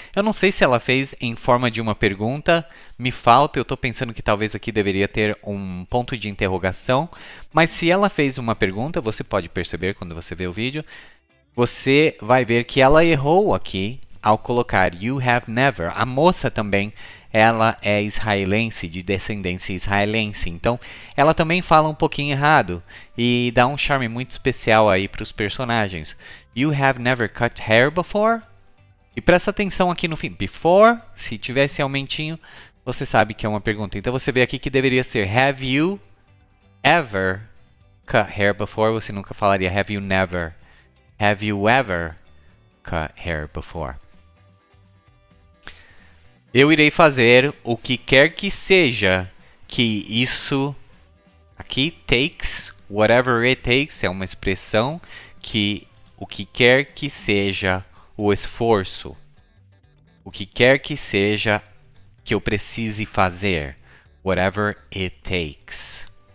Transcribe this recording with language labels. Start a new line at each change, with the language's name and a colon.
Portuguese: Eu não sei se ela fez em forma de uma pergunta, me falta, eu estou pensando que talvez aqui deveria ter um ponto de interrogação, mas se ela fez uma pergunta, você pode perceber quando você vê o vídeo, você vai ver que ela errou aqui ao colocar
English: you have never.
Portuguese: A moça também, ela é israelense, de descendência israelense. Então, ela também fala um pouquinho errado e dá um charme muito especial aí para os personagens.
English: You have never cut hair before?
Portuguese: E presta atenção aqui no fim. Before, se tivesse aumentinho, você sabe que é uma pergunta. Então, você vê aqui que deveria ser
English: have you ever cut hair before?
Portuguese: Você nunca falaria
English: have you never. Have you ever cut hair before?
Portuguese: Eu irei fazer o que quer que seja que isso aqui
English: takes, whatever it takes,
Portuguese: é uma expressão que o que quer que seja o esforço, o que quer que seja que eu precise fazer,
English: whatever it takes.